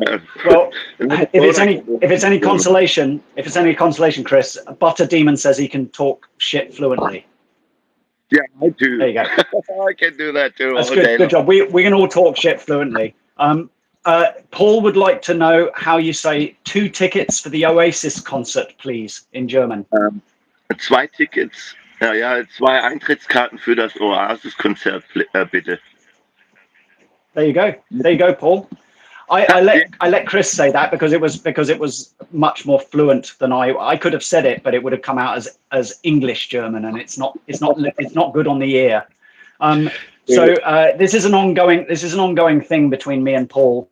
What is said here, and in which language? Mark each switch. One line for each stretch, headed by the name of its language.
English: Well, if it's any consolation, Chris, Butter Demon says he can talk shit fluently. Yeah, I do. There you go. I can do that too. That's good. Good job. We can all talk shit fluently. Paul would like to know how you say 2 tickets for the Oasis concert, please, in German.
German: 2 Tickets. Ja, 2 Eintrittskarten für das Oasis-Konzert, bitte.
English: There you go. There you go, Paul. I let Chris say that because it was much more fluent than I could have said it, but it would have come out as English German, and it's not good on the ear. So this is an ongoing thing between me and Paul.